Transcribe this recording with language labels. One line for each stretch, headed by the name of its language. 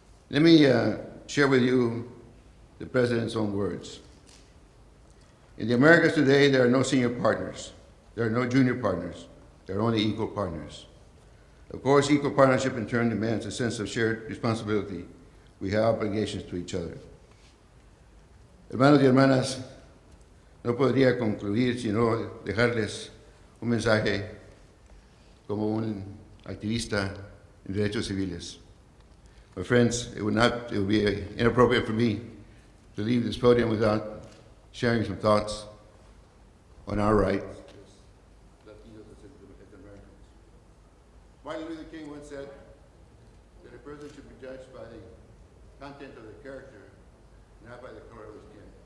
English: Let me share with you the President's own words. In the Americas today, there are no senior partners. There are no junior partners. There are only equal partners. Of course, equal partnership in turn demands a sense of shared responsibility. We have obligations to each other.
Spanish: Hermanos y hermanas, no podría concluir sino dejarles un mensaje como un activista en derechos civiles.
English: My friends, it would be inappropriate for me to leave this podium without sharing some thoughts on our rights as Latinos, as Americans. Martin Luther King once said that a person should be judged by the content of their character, not by the color of his skin.